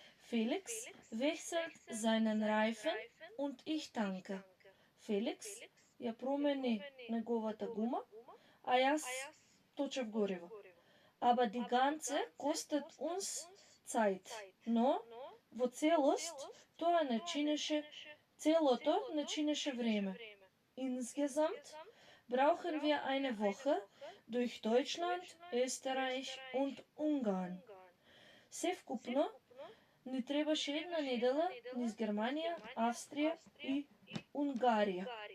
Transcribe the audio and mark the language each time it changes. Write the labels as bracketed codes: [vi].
[de] Felix wechselt seinen Reifen und ich tanke. [mk] Felix ја промени неговата гума, а јас точев гориво. [de] Aber die ganze kostet uns Zeit. [mk] Но во целост тоа не чинеше, целото не чинеше време. [de] Insgesamt brauchen wir eine Woche durch Deutschland, Österreich und Ungarn. [mk] Се вкупно ни требаше една недела низ Германија, Австрија и Унгарија.